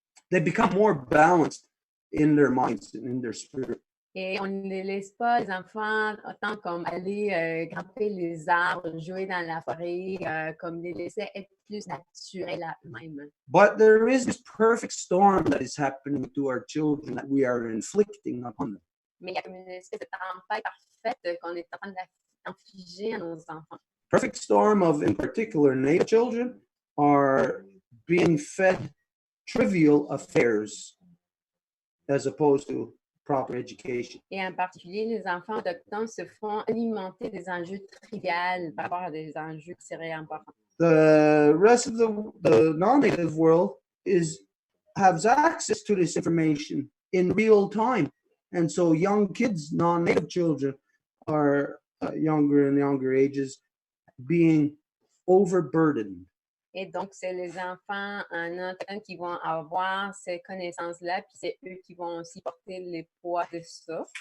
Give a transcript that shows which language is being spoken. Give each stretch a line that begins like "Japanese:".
English: They become more balanced in their minds and in their spirit.
French: Et on ne les laisse pas, les enfants, autant comme aller grimper les arbres, jouer dans la forêt, comme les laisser être plus naturels à eux-mêmes.
English: But there is this perfect storm that is happening to our children that we are inflicting upon them.
French: Mais il y a comme une espèce de tempête parfaite qu'on est en train d'infliger à nos enfants.
English: Perfect storm of, in particular, Native children are being fed trivial affairs as opposed to proper education.
French: Et en particulier, les enfants autochtones se font alimenter des enjeux triviales par rapport à des enjeux qui seraient importants.
English: The rest of the non-native world has access to this information in real time. And so young kids, non-native children, are younger and younger ages being overburdened.
French: Et donc, c'est les enfants en autochtone qui vont avoir ces connaissances-là, puis c'est eux qui vont aussi porter les poids de ça.